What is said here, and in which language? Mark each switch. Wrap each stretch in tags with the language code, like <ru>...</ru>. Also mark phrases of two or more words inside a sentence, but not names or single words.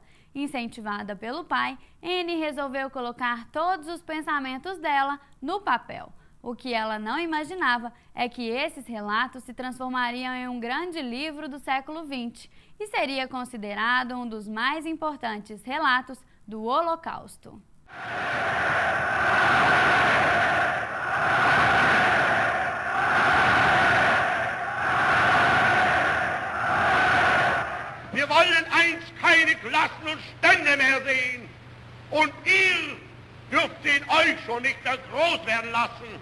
<pt>Incentivada pelo pai, Anne resolveu colocar todos os pensamentos dela no papel. O que ela não imaginava é que esses relatos se transformariam em um grande livro do século XX e seria considerado um dos mais importantes relatos do Holocausto.</pt> <de>Wir wollen einst keine Klassen und Stände mehr sehen. Und ihr dürft in euch schon nicht mehr groß werden lassen.</de>